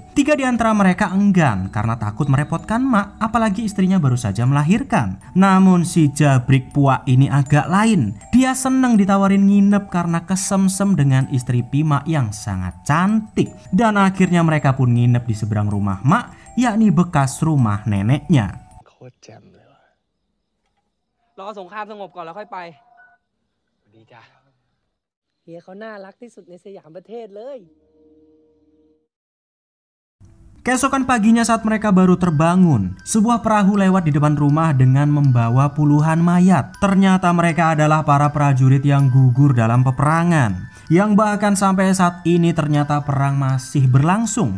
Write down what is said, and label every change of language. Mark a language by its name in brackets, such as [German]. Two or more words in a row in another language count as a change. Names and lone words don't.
[Indonesian] 3 di antara mereka enggan karena takut merepotkan Mak, apalagi istrinya baru saja melahirkan. Namun si Jabrik Puak ini agak lain. Dia senang ditawarin nginep karena kesemsem dengan istri Pima Mak yang sangat cantik. Dan akhirnya mereka pun nginep di seberang rumah Mak, yakni bekas rumah neneknya. [Thai] โคตรแจ่มเลยว่ะ รอสงครามสงบก่อนแล้วค่อยไป ดีจ้ะ เฮียเขาน่ารักที่สุดในสยามประเทศเลย [Indonesian] Keesokan paginya saat mereka baru terbangun, sebuah perahu lewat di depan rumah dengan membawa puluhan mayat. Ternyata mereka adalah para prajurit yang gugur dalam peperangan. Yang bahkan sampai saat ini ternyata perang masih berlangsung.